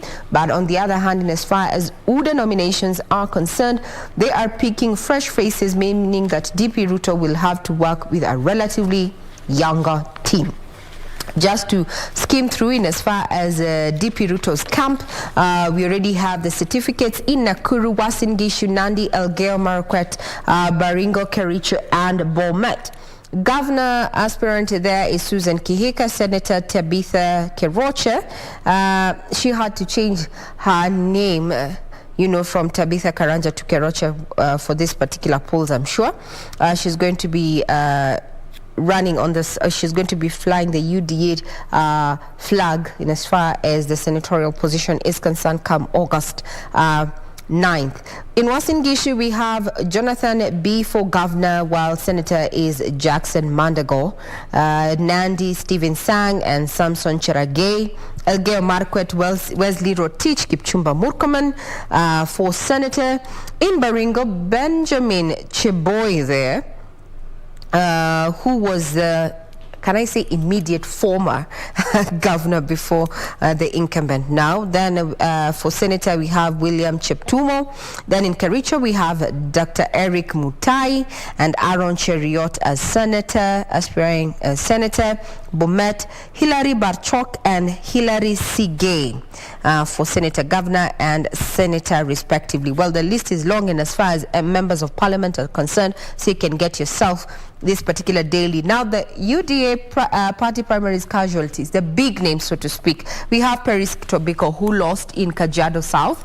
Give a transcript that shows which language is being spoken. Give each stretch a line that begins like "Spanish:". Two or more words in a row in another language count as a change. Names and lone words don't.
English: But on the other hand, in as far as UDA nominations are concerned, they are picking fresh faces, meaning that DP Ruto will have to work with a relatively younger team. Just to skim through in as far as DP Ruto's camp, we already have the certificates in Nakuru, Uasin Gishu, Nandi, Elgeyo Marakwet, Baringo, Kericho, and Bomet. Governor aspirant there is Susan Kihika. Senator Tabitha Keroche. She had to change her name, from Tabitha Karanja to Keroche for this particular polls, I'm sure. She's going to be running on this, she's going to be flying the UDA flag in as far as the senatorial position is concerned come August 9th. In Uasin Gishu, we have Jonathan B. for governor, while senator is Jackson Mandago. Nandi, Stephen Sang, and Samson Cheragay. Elgeyo Marakwet, Wesley Rotich, Kipchumba Murkomen for senator. In Baringo, Benjamin Cheboy there, who was can I say immediate former governor before the incumbent now. Then for senator we have William Cheptumo. Then in Kericho we have Dr. Eric Mutai and Aaron Cheriot as senator, aspiring senator. Bomet, Hilary Barchok and Hilary Sigay for senator, governor and senator respectively. Well, the list is long, and as far as members of parliament are concerned, so you can get yourself this particular daily. Now, the UDA party primaries casualties, the big names, so to speak. We have Peris Tobiko, who lost in Kajiado South.